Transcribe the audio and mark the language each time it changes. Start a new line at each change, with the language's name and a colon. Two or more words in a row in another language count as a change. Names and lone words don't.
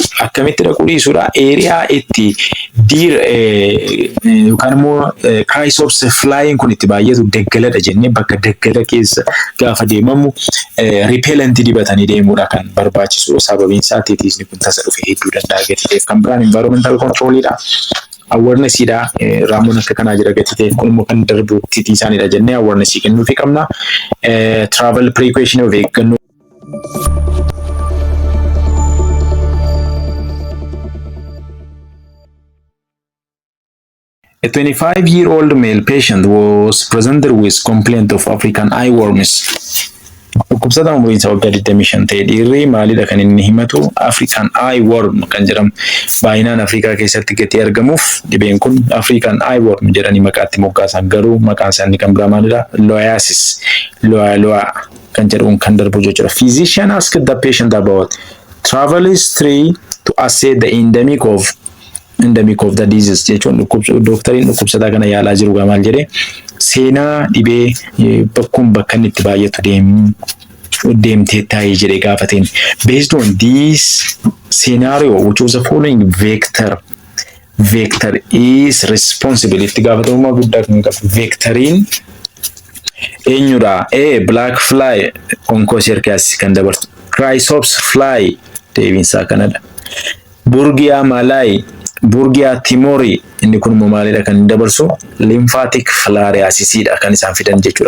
Oromo: Akkamitti dhaquu dhiisuudha? Eeriyaa itti yookaan immoo Chrysops flying kun itti baay'atu daggaladha jennee bakka daggala keessa gaafa deemamu repellent dibatanii deemuudha kan barbaachisu. Sababiin isaa titisni kun tasa dhufe hedduu danda'a gatiteef. Kan biraan
English: environmental controlidha.
Oromo: Awareness ida raammoon akka kanaa jira gatiteef kun immoo kan darbu titii isaaniidha jennee awareness kennuufi qabna.
English: Travel precaution of eeggannoo. A 25-year-old male patient was presented with complaint of African eyeworms.
Oromo: Dhukkubsataa umriin isaa waggaa 25 ta'e dhiirri maalidha kan inni himatu
English: African eyeworm
Oromo: kan jedhamu baay'inaan Afrikaa keessatti gati argamuuf dhibeen kun
English: African eyeworm
Oromo: jedhanii maqaatti moggaasan garuu maqaan isaanii kan biraa maalidha loiasis loa kan jedhuun kan darbu jechuudha.
English: Physician asked the patient about travel history to assess the endemic of the disease
Oromo: jechuun doktariin dhukkubsataa kana yaalaa jiru maal jedhee seenaa dhibee bakka inni itti baay'atu deemtee taa'ee jedhee gaafateen.
English: Based on this scenario which was the following vector is responsible
Oromo: itti gaafatamummaa guddaa kan qabu. Vectoriin eenyudha?
English: Black fly
Oromo: onchocerciasis kan dabartu.
English: Chrysops fly
Oromo: deebiinsaa kanadha. Burgia malai Burgia timori inni kun maalidha kan dabarsu
English: lymphatic filariasisidha
Oromo: kan isaan fidan jechuudha.